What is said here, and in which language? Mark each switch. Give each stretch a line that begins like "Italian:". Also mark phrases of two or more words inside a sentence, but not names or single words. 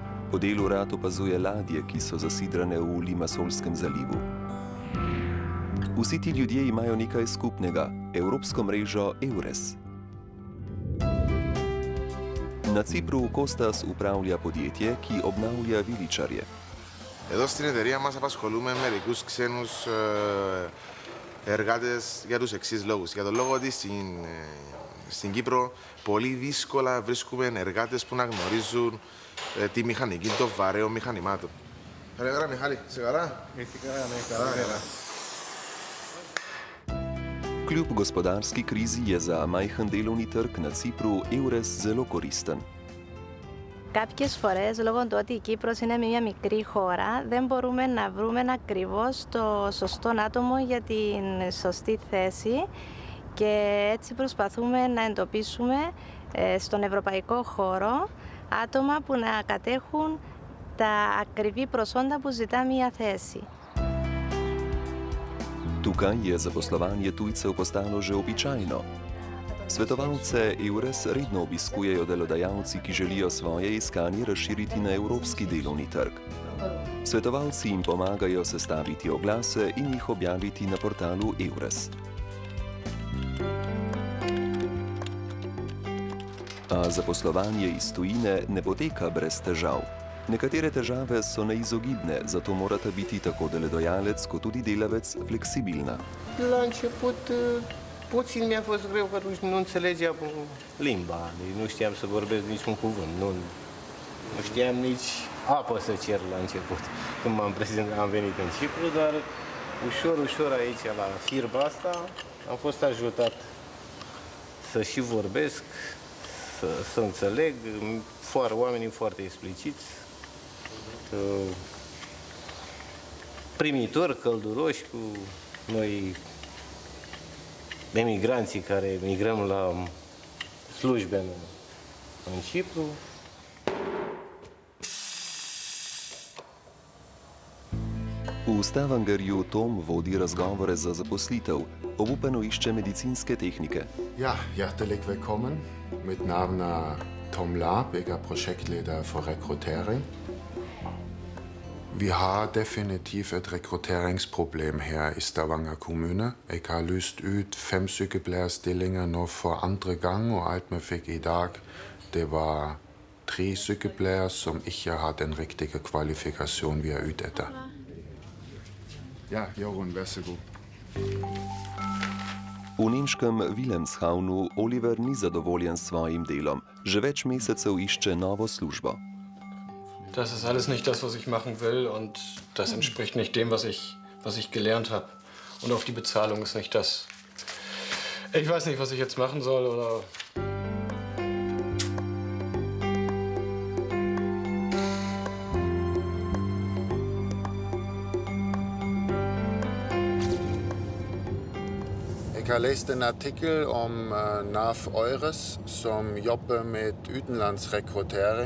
Slovenian: Po delu rad opazuje ladje, ki so zasidrane v Limassolskem zalivu. Vsi ti ljudje imajo nekaj skupnega – evropsko mrežo Eures. Na Cipru Kostas upravlja podjetje, ki obnavlja viličarje.
Greek: Εδώ στην εταιρεία μας απασχολούμε μερικούς ξένους εργάτες για τους εξής λόγους. Για τον λόγο ότι στην Κύπρο πολύ δύσκολα βρίσκουμε εργάτες που να γνωρίζουν τη μηχανική των βαρέων μηχανημάτων. Ωραία, Μιχάλη, είσαι καλά? Καλά.
Slovenian: Kljub gospodarski krizi je za majhen delovni trg na Cipru Eures zelo koristen.
Greek: Κάποιες φορές, λόγω του ότι η Κύπρος είναι μια μικρή χώρα, δεν μπορούμε να βρούμε ακριβώς το σωστό άτομο για την σωστή θέση και έτσι προσπαθούμε να εντοπίσουμε στον ευρωπαϊκό χώρο άτομα που να κατέχουν τα ακριβή προσόντα που ζητά μια θέση.
Slovenian: Tukaj je zaposlovanje tujcev postalo že običajno. Svetovalce Eures redno obiskujejo delodajalci, ki želijo svoje iskanje razširiti na evropski delovni trg. Svetovalci jim pomagajo sestaviti oglase in jih objaviti na portalu Eures. A zaposlovanje iz tujine ne poteka brez težav. Nekatere težave so neizogibne, zato morata biti tako delodajalec kot tudi delavec fleksibilna.
Romanian: Puțin mi-a fost greu că atunci nu înțelegeam limba, nu știam să vorbesc niciun cuvânt, nu știam nici apă să cer la început, când am venit în Cipru, dar ușor aici, la firma asta, am fost ajutat să și vorbesc, să înțeleg, oamenii foarte expliciți, primitori, călduroși cu noi, emigranții care migrăm la slujbe în Cipru.
Slovenian: V Stavangerju Tom vodi razgovore za zaposlitev, obupano išče medicinske tehnike.
Norwegian: Ja, hjertelig velkommen. Mit navn er Tom Lab, jeg er projektleder for rekruttering. Vi har definitivt et rekrutteringsproblem her i Stavanger kommune. Jeg har lyst ut 5 sykepleierstillinger nå for andre gang, og alt vi fikk i dag, det var 3 sykepleiere som ikke har den riktige kvalifikasjonen vi er ute etter. Ja, Jorun, vær så god.
Slovenian: V nemškem Wilhelmshavnu Oliver ni zadovoljen s svojim delom. Že več mesecev išče novo službo.
German: Das ist alles nicht das, was ich machen will, und das entspricht nicht dem, was ich gelernt habe. Und auch die Bezahlung ist nicht das. Ich weiß nicht, was ich jetzt machen soll, oder...
Norwegian: Jeg har læst en artikel om NAV Eures, som jobber med utenlandsrekruttering.